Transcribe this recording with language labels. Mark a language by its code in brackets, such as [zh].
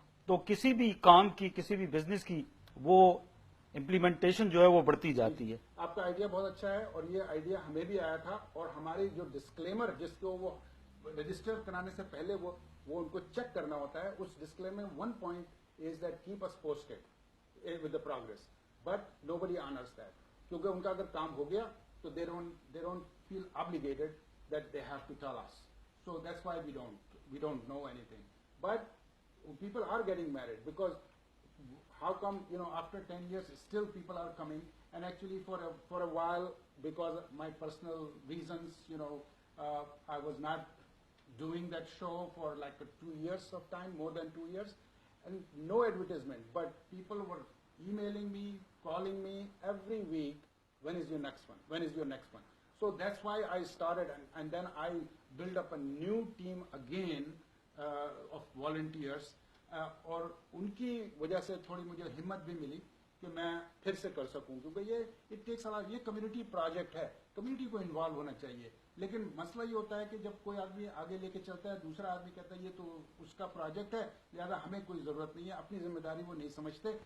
[ur] تو کسی بھی کام کی, کسی بھی بزنس کی وہ امپلیمنٹیشن جو ہے وہ بڑھتی جاتی ہے. آپ کا آئیڈیا بہت اچھا ہے, اور یہ آئیڈیا ہمیں بھی آیا تھا, اور ہماری جو ڈسکلیمر جس کو وہ رجسٹر کرانے سے پہلے وہ ان کو چیک کرنا ہوتا ہے, اس disclaimer [en] 1 point is that keep us posted with the progress, but nobody honors that. [ur] کیونکہ ان کا اگر کام ہو گیا تو [en] they don't feel obligated that they have to tell us. So that's why we don't know anything. But people are getting married, because how come, after 10 years still people are coming, and actually for a while, because of my personal reasons, I was not doing that show for like 2 years of time, more than 2 years, and no advertisement, but people were emailing me, calling me every week, when is your next one? So that's why I started, and then I built up a new team again of volunteers. [ur] اور ان کی وجہ سے تھوڑی مجھے ہمت بھی ملی کہ میں پھر سے کر سکوں, کیونکہ یہ کمیونٹی پروجیکٹ ہے, کمیونٹی کو انوالو ہونا چاہیے. لیکن مسئلہ یہ ہوتا ہے کہ جب کوئی آدمی آگے لے کے چلتا ہے, دوسرا آدمی کہتا ہے یہ تو اس کا پروجیکٹ ہے, لہٰذا ہمیں کوئی ضرورت نہیں ہے, اپنی ذمہ داری وہ نہیں سمجھتے.